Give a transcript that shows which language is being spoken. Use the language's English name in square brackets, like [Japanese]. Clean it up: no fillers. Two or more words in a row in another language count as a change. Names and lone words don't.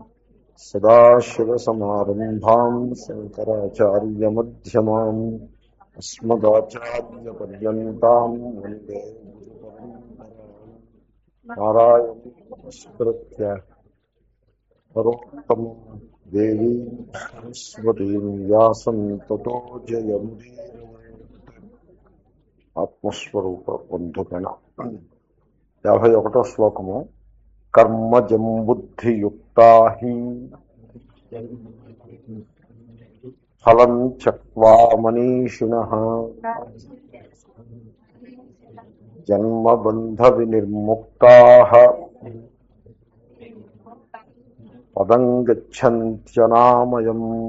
[Sanskrit] सदाशिवसमारम्भां शङ्कराचार्यमध्यमाम् अस्मदाचार्यपर्यन्तां वन्दे गुरुपरम्पराम्। नारायणं नमस्कृत्य नरोत्तमं देवीं सरस्वतीं व्यासं ततो जयमुदीरयेत्। [Telugu] ఆత్మస్వరూప బంధుగణ 51వ శ్లోకము. [Sanskrit] కర్మజం బుద్ధియుక్తా హి ఫలం త్యక్వా మనీషిణః జన్మబంధ వినిర్ముక్తాః పదం గచ్చన్త్యనామయం.